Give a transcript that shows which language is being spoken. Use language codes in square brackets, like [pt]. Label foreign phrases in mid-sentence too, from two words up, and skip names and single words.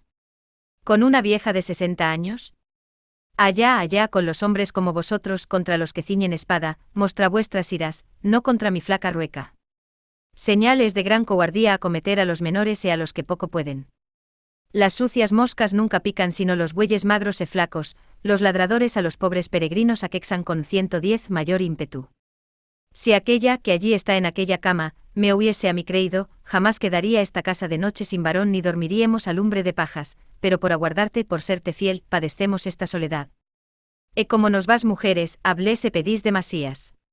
[es] ¿Con una vieja de 60 años? Allá con los hombres como vosotros contra los que ciñen espada, mostra vuestras iras, no contra mi flaca rueca. Señales de gran cobardía acometer a los menores y a los que poco pueden. Las sucias moscas nunca pican sino los bueyes magros e flacos, los ladradores a los pobres peregrinos aquexan con 110 mayor ímpetu. Si aquella que allí está en aquella cama, me hubiese a mí creído, jamás quedaría esta casa de noche sin varón ni dormiríamos a lumbre de pajas, pero por aguardarte, por serte fiel, padecemos esta soledad. E como nos vas mujeres, hablé se pedís demasías.